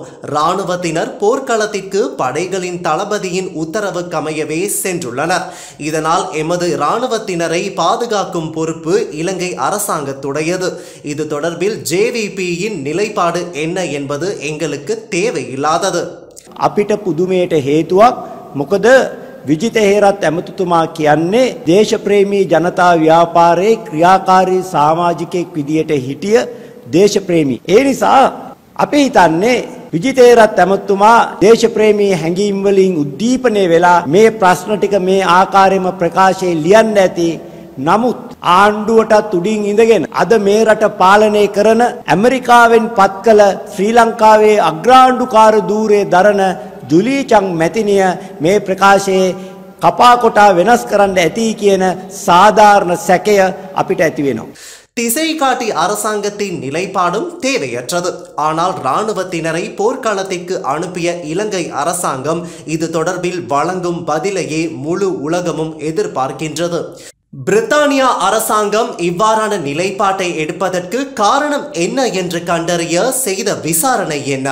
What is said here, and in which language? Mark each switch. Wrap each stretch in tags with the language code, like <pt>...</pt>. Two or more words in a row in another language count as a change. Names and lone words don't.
<ta>இராணுவத்தினர் போர்க்களத்திற்கு படைகளின் தளபதியின் உத்தரவுக்கமையவே சென்றுள்ளனர். இதனால் எமது இராணுவத்தினரை பாதுகாக்கும் பொறுப்பு இலங்கை அரசாங்கத்துடையது. இது தொடர்பில் ஜேவிபியின் நிலைப்பாடு என்ன என்பது எங்களுக்கு தேவையில்லாதது.</ta> <si>අපිට පුදුමයට හේතුවක් මොකද විජිත හේරත් ඇමතුතුමා කියන්නේ දේශප්‍රේමී ජනතා ව්‍යාපාරයේ ක්‍රියාකාරී සමාජිකයෙක් විදියට හිටිය දේශප්‍රේමී. ඒ නිසා අපි හිතන්නේ විජිත හේරත් ඇමතුතුමා දේශප්‍රේමී හැඟීම් වලින් උද්දීපනය වෙලා මේ ප්‍රශ්න ටික මේ ආකාරයෙන්ම ප්‍රකාශයේ ලියන්න ඇති. නමුත් ආණ්ඩුවටත් උඩින් ඉඳගෙන අද මේ රට පාලනය කරන ඇමරිකාවෙන් පත් කළ ශ්‍රී ලංකාවේ අග්‍රාණ්ඩුකාර ධූරයේ දරන ජුලී චං මැතිනිය මේ ප්‍රකාශයේ කපා කොටා වෙනස් කරන්න ඇති කියන சாதாரண සැකය අපිට ඇති වෙනවා.</si> <ta>திசை காட்டி அரசாங்கத்தின் நிலைப்பாடும் தேவையற்றது. ஆனால் இராணுவத்தினரை போர்க்களத்திற்கு அனுப்பிய இலங்கை அரசாங்கம் இது தொடர்பில் வழங்கும் பதிலையே முழு உலகமும் எதிர்பார்க்கின்றது. பிரித்தானியா அரசாங்கம் இவ்வாறான நிலைப்பாட்டை எடுப்பதற்கு காரணம் என்ன என்று கண்டறிய செய்த விசாரணை என்ன?</ta>